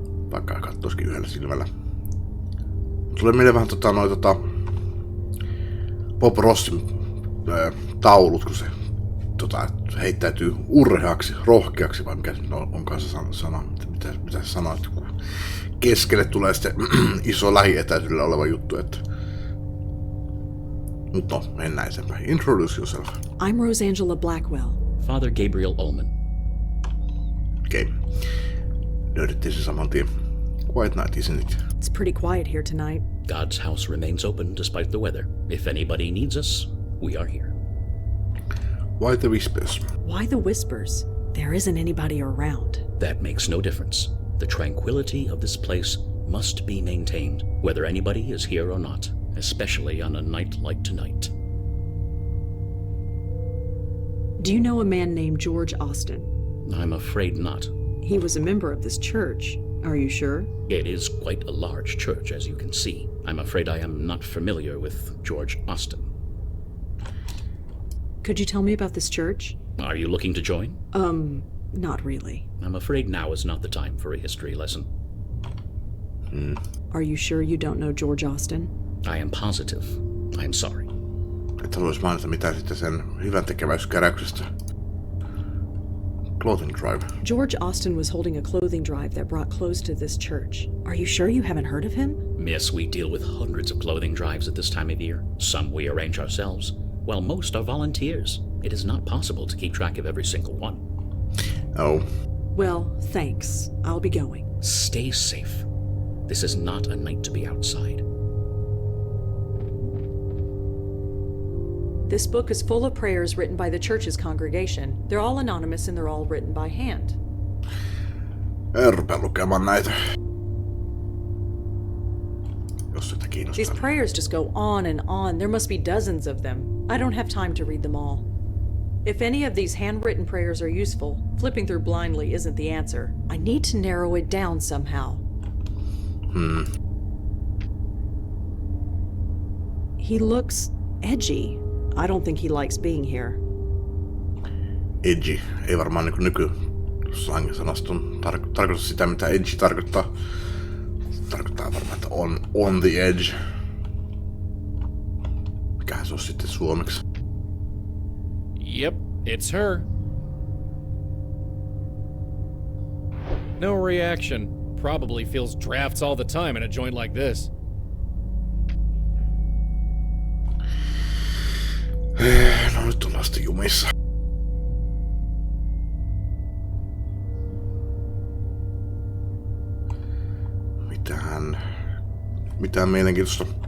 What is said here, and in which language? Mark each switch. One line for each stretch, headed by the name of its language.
Finnish: Vaikka katsoisikin yhdellä silmällä. Tulee mieleen vähän Bob Rossin taulut, kun se heittäytyy urheaksi, rohkeaksi, vai mikä onkaan se sana, mitä se sanoo, että kun keskelle tulee sitten iso lähietäisyydellä oleva juttu, että... Mut no, mennään eteenpäin.
English: Introduce yourself. I'm Rosangela Blackwell. Father Gabriel Ullman.
Finnish: Okei. Löydettiin se saman tien.
English: Quiet night, isn't it? It's pretty quiet here tonight. God's house remains open despite the weather. If anybody needs us, we are here. Why the whispers? Why the whispers? There isn't anybody around. That makes no difference. The tranquility of this place must be maintained, whether anybody is here or not, especially on a night like tonight. Do you know a man named George Austin? I'm afraid not. He was a member of this church. Are you sure? It is quite a large church, as you can see. I'm afraid I am not familiar with George Austin. Could you tell me about this church? Are you looking to join? Not really. I'm afraid now is not the time for a history lesson. Are you sure you don't know George Austin? I am positive. I am sorry.
Finnish: Et haluaisi mainita mitään sitten sen hyvän tekeväiskeräyksestä.
English: clothing drive? George Austin was holding a clothing drive that brought clothes to this church. Are you sure you haven't heard of him? Miss, we deal with hundreds of clothing drives at this time of year. Some we arrange ourselves, while most are volunteers. It is not possible to keep track of every single one. Oh. Well, thanks. I'll be going. Stay safe. This is not a night to be outside. This book is full of prayers written by the church's congregation. They're all anonymous and they're all written by hand.
Finnish: En rupea lukemaan näitä. Jos sitä
English: These
Finnish: kiinnostaa.
English: prayers just go on and on. There must be dozens of them. I don't have time to read them all. If any of these handwritten prayers are useful, flipping through blindly isn't the answer. I need to narrow it down somehow. He looks edgy. I don't think he likes being here. Edgy.
Finnish: Ei varmaan niinku nyky-slangisanaston tarkoita sitä, mitä edgy tarkoittaa. Tarkoittaa varmaan, että
English: on the edge.
Finnish: Mikähän se on sitten suomeksi?
English: Yep, it's her. No reaction. Probably feels drafts all the time in a joint like this.
Finnish: No nyt ollaan sitten jumissa. Mitään mielenkiintoista.